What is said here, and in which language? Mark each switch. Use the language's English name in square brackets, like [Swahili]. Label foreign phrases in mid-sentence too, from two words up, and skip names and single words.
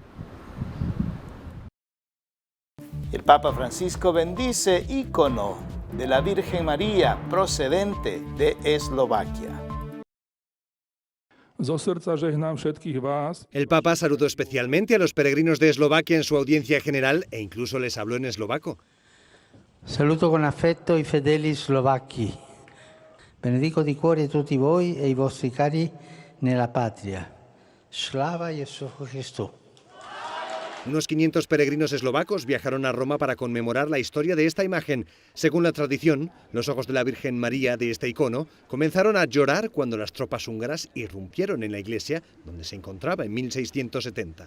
[Spanish] El Papa Francisco bendice ícono de la Virgen María procedente de Eslovaquia. El Papa saludó especialmente a los peregrinos de Eslovaquia en su audiencia general e incluso les habló en eslovaco. [Italian] Saluto con affetto i fedeli slovacchi. Benedico di cuore tutti voi e i vostri cari nella patria. [Slovak] Slava Jesu Christu. [Spanish] Unos 500 peregrinos eslovacos viajaron a Roma para conmemorar la historia de esta imagen. Según la tradición, los ojos de la Virgen María de este icono comenzaron a llorar cuando las tropas húngaras irrumpieron en la iglesia donde se encontraba en 1670.